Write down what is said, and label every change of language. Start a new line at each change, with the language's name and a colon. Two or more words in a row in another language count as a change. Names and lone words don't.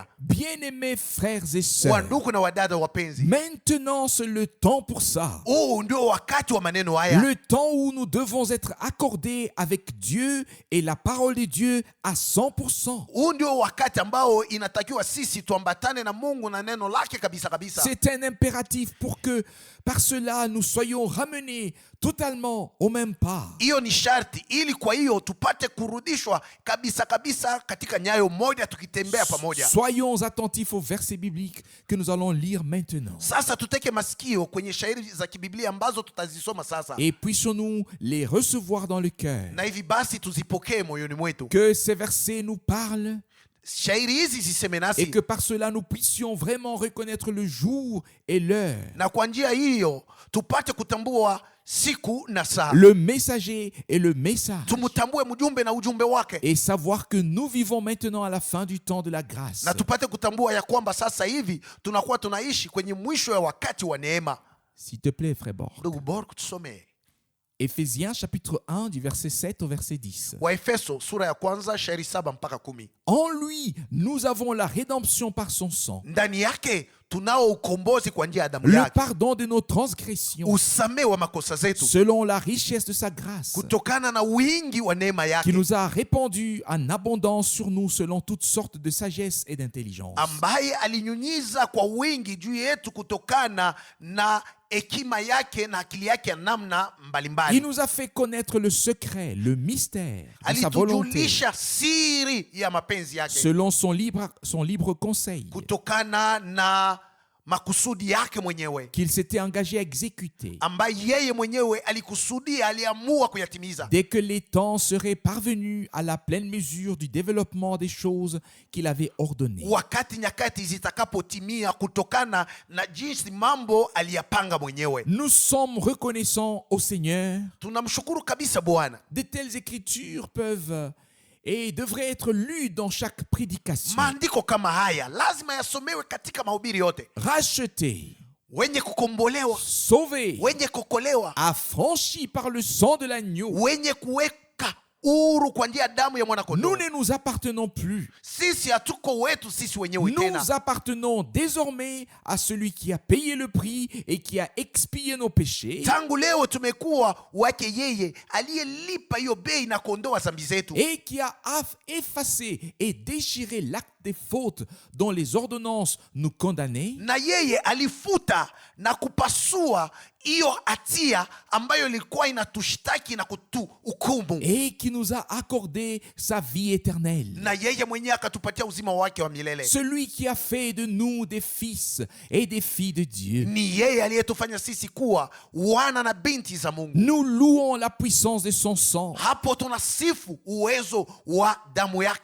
French: Bien-aimés frères et sœurs,
Swahili: Wandugu na wadada wapenzi,
French: maintenant c'est le temps pour ça.
Swahili: ndio wakati wa maneno haya,
French: Le temps où nous devons être accordés avec Dieu et la parole de Dieu à 100%.
Swahili: ndio wakati ambao inatakiwa sisi tuambatane na Mungu na neno lake kabisa kabisa.
French: C'est un impératif pour que par cela nous soyons ramenés totalement au même pas.
Swahili: Hiyo ni sharti, ili kwa hiyo tupate kurudishwa kabisa kabisa katika nyayo moja, tukitembea pamoja.
French: Soyons attentifs aux versets bibliques que nous allons lire maintenant.
Swahili: Sasa tuteke masikio kwenye shairi za kibiblia ambazo tutazisoma sasa,
French: Et puissions-nous les recevoir dans le cœur.
Swahili: na hivi basi tuzipokee moyoni mwetu.
French: Que ces versets nous parlent
Swahili: Shairi hizi ziseme
French: et
Swahili: nasi,
French: que par cela nous puissions vraiment reconnaître le jour et l'heure,
Swahili: na kwa njia hiyo tupate kutambua siku na saa,
French: le messager et le message,
Swahili: tumutambue mjumbe na ujumbe wake,
French: et savoir que nous vivons maintenant à la fin du temps de la grâce.
Swahili: na tupate kutambua ya kwamba sasa hivi tunakuwa tunaishi kwenye mwisho ya wakati wa neema.
French: S'il te plaît, frère Borg.
Swahili: Ndugu Borg, tusome
French: Éphésiens chapitre 1 du verset 7 au verset 10.
Swahili: Waefeso sura ya kwanza shairi 7 mpaka 10.
French: En lui, nous avons la rédemption par son sang,
Swahili: Ndani yake tunao ukombozi kwa njia ya damu
French: le
Swahili: yake,
French: pardon de nos transgressions,
Swahili: usamehe wa makosa zetu
French: selon la richesse de sa grâce,
Swahili: kutokana na wingi wa neema
French: qui
Swahili: yake,
French: nous a répandu en abondance sur nous selon toutes sortes de sagesse et d'intelligence.
Swahili: ambaye alinyunyiza kwa wingi juu yetu kutokana na hekima yake na akili yake ya namna
French: Il
Swahili: mbalimbali.
French: nous a fait connaître le secret, le mystère de sa volonté,
Swahili: Alitujulisha siri ya mapenzi yake
French: selon son libre conseil,
Swahili: kutokana na makusudi yake mwenyewe
French: qu'il s'était engagé à exécuter
Swahili: ambaye yeye mwenyewe alikusudia, aliamua kuyatimiza
French: dès que les temps seraient parvenus à la pleine mesure du développement des choses qu'il avait ordonnées.
Swahili: wakati nyakati zitakapotimia kutokana na jinsi mambo aliyapanga mwenyewe.
French: Nous sommes reconnaissants au Seigneur.
Swahili: Tunamshukuru kabisa Bwana.
French: De telles écritures peuvent et devraient être lues dans chaque prédication.
Swahili: Maandiko kama haya lazima yasomewe katika mahubiri yote.
French: Rachetés,
Swahili: Wenye kukombolewa,
French: sauvés,
Swahili: wenye kuokolewa,
French: affranchis par le sang de l'agneau,
Swahili: wenye kuweka huru kwa njia ya damu ya mwana
French: nous
Swahili: kondoo.
French: ne nous appartenons plus.
Swahili: Sisi hatuko wetu sisi wenyewe tena.
French: Nous appartenons désormais à celui qui a payé le prix et qui a expié nos péchés
Swahili: Tangu leo tumekuwa wake yeye aliyelipa hiyo bei na kuondoa dhambi zetu,
French: et qui a effacé et déchiré l'acte des fautes dont les ordonnances nous condamnaient,
Swahili: na yeye alifuta na kupasua hiyo hatia ambayo ilikuwa inatushtaki na kutuhukumu,
French: et qui nous a accordé sa vie éternelle.
Swahili: na yeye mwenyewe akatupatia uzima wake wa milele.
French: Celui qui a fait de nous des fils et des filles de Dieu.
Swahili: Ni yeye aliyetufanya sisi kuwa wana na binti za Mungu.
French: Nous louons la puissance de son sang,
Swahili: Hapo tunasifu uwezo wa damu yake,